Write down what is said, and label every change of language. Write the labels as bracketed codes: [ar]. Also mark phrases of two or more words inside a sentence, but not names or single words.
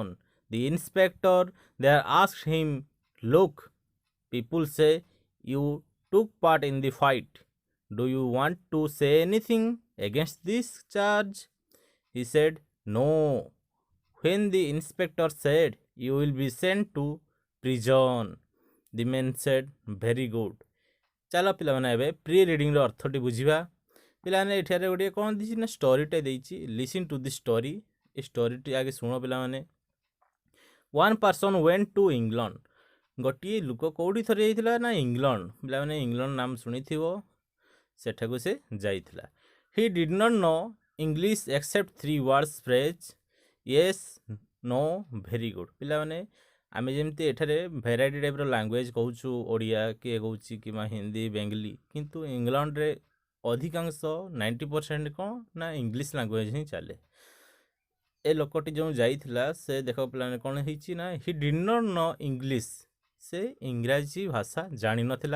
[en] The inspector there asked him, "Look, people say you took part in the fight. Do you want to say anything against this charge?" He said, "No." When the inspector said, "You will be sent to prison," the man said, "Very good." [or] ଚାଲ ପିଲାମାନେ ଏବେ ପ୍ରି ରିଡ଼ିଂର ଅର୍ଥଟି ବୁଝିବା। ପିଲାମାନେ ଏଠାରେ ଗୋଟିଏ କ'ଣ ଦେଇଛି ନା ଷ୍ଟୋରିଟେ ଦେଇଛି। [en] listen to the story. [or] ଏ ଷ୍ଟୋରିଟି ଆଗେ ଶୁଣ ପିଲାମାନେ। [en] one person went to England. [or] ଗୋଟିଏ ଲୋକ କେଉଁଠି ଥରେ ଯାଇଥିଲା ନା ଇଂଲଣ୍ଡ। ପିଲାମାନେ ଇଂଲଣ୍ଡ ନାମ ଶୁଣିଥିବ, ସେଠାକୁ ସେ ଯାଇଥିଲା। [en] he did not know English except 3 words phrase. yes, no, very good. [or] ପିଲାମାନେ ଆମେ ଯେମିତି ଏଠାରେ [en] variety typeର language [or] କହୁଛୁ, ଓଡ଼ିଆ କିଏ କହୁଛି କିମ୍ବା ହିନ୍ଦୀ ବେଙ୍ଗଲି, କିନ୍ତୁ ଇଂଲଣ୍ଡରେ ଅଧିକାଂଶ 90% କ'ଣ ନା [en] English language [or] ହିଁ ଚାଲେ। ଏ ଲୋକଟି ଯେଉଁ ଯାଇଥିଲା ସେ ଦେଖ ପିଲାମାନେ କ'ଣ ହେଇଛି ନା [en] he did not know English, [or] ସେ ଇଂରାଜୀ ଭାଷା ଜାଣିନଥିଲା।